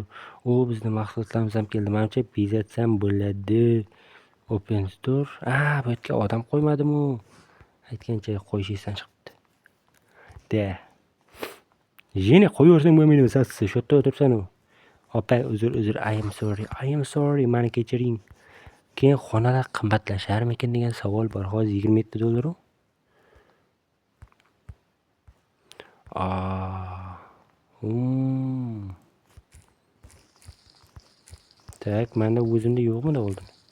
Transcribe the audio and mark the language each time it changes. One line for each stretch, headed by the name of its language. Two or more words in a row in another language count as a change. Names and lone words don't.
Uzbek: Bizning mahsulotlarimiz ham keldi. Menimcha bezatsam bo'ladi.
English: Open Store.
Uzbek: Bu yerga odam qo'ymadimu. Aytgancha qo'yish esdan chiqibdi. Da. Jeni qo'yaversang bo'lmaydimi? Shu yerda o'tiribsan-ku. Opa, uzr,
English: I am sorry,
Uzbek: meni kechiring. Keyin xonalar qimmatlasharmikin degan savol bor. Hozir $27. Tak, menda o'zimda yo'qmi oldim.